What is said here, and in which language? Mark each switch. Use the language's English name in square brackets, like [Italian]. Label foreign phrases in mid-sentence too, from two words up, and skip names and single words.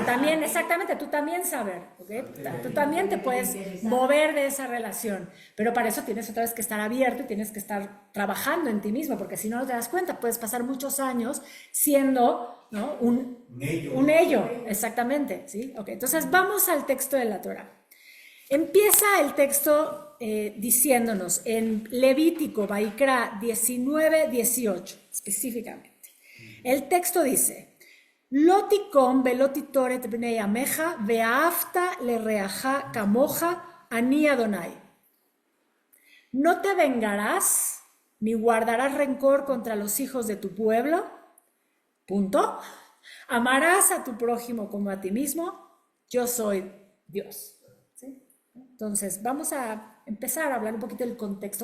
[Spanish] también, exactamente, tú también saber, ¿ok? Tú también te puedes mover de esa relación, pero para eso tienes otra vez que estar abierto y tienes que estar trabajando en ti mismo, porque si no te das cuenta, puedes pasar muchos años siendo, ¿no? un ello, exactamente, ¿sí? Ok, entonces vamos al texto de la Torah. Empieza el texto diciéndonos en Levítico, Vaikra 19-18, específicamente. El texto dice, [Hebrew] לא תקום ולא תטור את בני עמך ואהבת לרעך כמוך אני אדוני. [Spanish] No te vengarás ni guardarás rencor contra los hijos de tu pueblo. Punto. Amarás a tu prójimo como a ti mismo. Yo soy Dios. ¿Sí? Entonces, vamos a empezar a hablar un poquito del contexto.